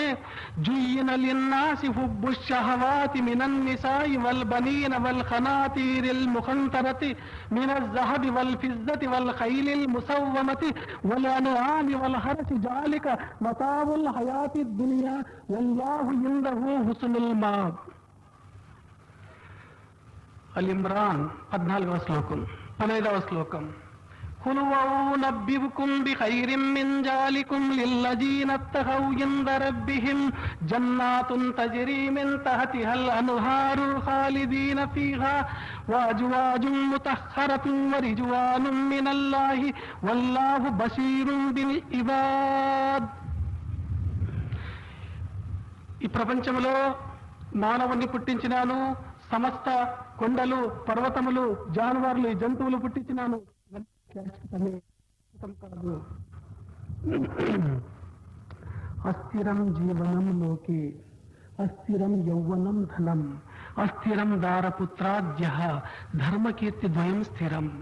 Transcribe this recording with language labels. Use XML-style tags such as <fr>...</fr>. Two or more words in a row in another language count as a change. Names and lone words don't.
<ar>زين للناس حب الشهوات من النساء والبنين والقناطير المقنطرة من الذهب والفضة والخيل المسومة والأنعام والحرث ذلك متاع الحياة الدنيا والله عنده حسن المآب.</ar> <te>అల్ ఇమ్రాన్ 14వ శ్లోకం, 15వ శ్లోకం.</te> <ar>قُلْ وَأُنَبِّئُكُم بِخَيْرٍ مِّن ذَلِكُمْ لِلَّذِينَ اتَّقَوْا عِندَ رَبِّهِمْ جَنَّاتٌ تَجْرِي مِن تَحْتِهَا الْأَنْهَارُ خَالِدِينَ فِيهَا وَأَزْوَاجٌ مُطَهَّرَةٌ وَرِضْوَانٌ مِّنَ اللَّهِ وَاللَّهُ بَصِيرٌ بِالْعِبَادِ.</ar> <te>ఈ ప్రపంచంలో మానవుణ్ణి పుట్టించినాను, సమస్త కొండలు పర్వతములు జానువారులు జంతువులు పుట్టించినాను. కాదు.</te> <sa>అస్థిరం జీవనం లోకే, అస్థిరం యౌవనం ధనం, అస్థిరం దారపుత్రాద్య ధర్మకీర్తి ద్వయం స్థిరం.</sa>